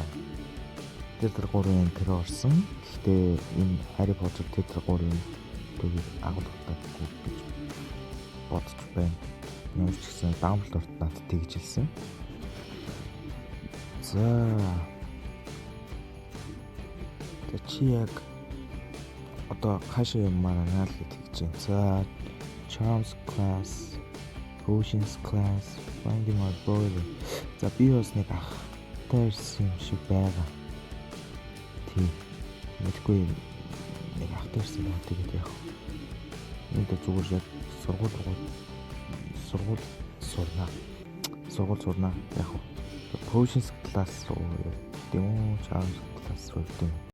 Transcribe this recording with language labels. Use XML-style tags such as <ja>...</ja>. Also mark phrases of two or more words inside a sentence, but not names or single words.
<mn>Тэр гурван тэр орсон. Гэхдээ энэ Harry Potter тэр гурван түүхийг агуулгатай гэж бодож байна. Ямар ч гэсэн Dumbledore надад тэгж хэлсэн. За чи яг одоо хаашаа юмараа л гэж хэлж байна.</mn> <en>За Charms class, Potions class, Finding my brother.</en> <mn>За би бас нэг ахтай ирсэн юм шиг байгаа. Тийм. Мэдгүй нэг ахтай ирсэн байна тэгээд яг энэ зүгээр яг сургууль сурна яг</mn> <en>Potions class</en> <mn>руу тийм үү,</mn> <en>Charms class</en> <mn>руу тийм.</mn>